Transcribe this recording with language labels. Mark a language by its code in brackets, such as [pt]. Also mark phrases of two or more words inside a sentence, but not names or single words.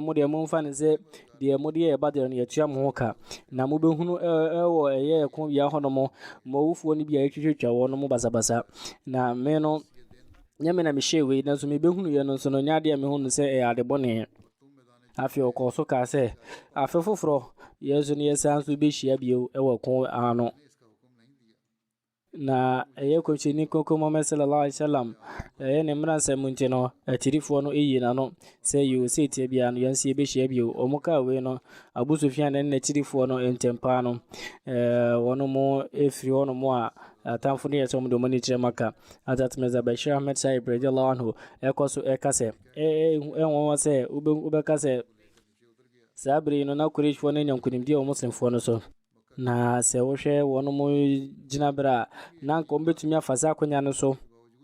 [ak] modeɛ momfa ne sɛ deɛ mode yɛ Badr no yɛtua mo ho ka na mobɛhunu ɛwɔ ɛyɛ ɛko biara hɔ no mo ma owufoɔ no bi a ɛtwitwitwa wɔ no mo basabasa na me no nyame na mehyɛ wei nanso mebɛhunu yɛ no nso no nyɛ adeɛ a mehunu sɛ ɛyɛ ade bɔne afei ɔkɔɔ so kaa sɛ afe foforɔ yɛn nso no yɛsan so bɛhyia bio ɛwɔ ko ano na ɛyɛ Kɔmhyɛni Kronkron Muhammad [ar] صلى الله عليه وسلم [ak] ɛyɛ ne mmaransɛm nti no akyirifoɔ no ɛyi n'ano sɛ yɛwɔ sɛ ɛtia biara no yɛnso yɛbɛhyia bio ɔmo kaa wei no Abu Sufyan ne n'akyirifoɔ no ntɛmpaa no wɔn mo ɛfiri hɔ nom a atamfo no yɛ sɛ ɔmo de ɔmo ani kyerɛ Maka Hazrat Mirza Bashir Ahmed Sahib [ar] رضي الله عنه [ak] ɛkɔ so ɛka sɛ ɛnwɔwɔ sɛ wobɛka sɛ saa bere no na Qurayshfoɔ no anya nkonimdi a muslimfoɔ no so na sɛ wohwɛ wɔn mo gyina berɛ a na nka ɔmbɛtumi afa saa akonnwa no so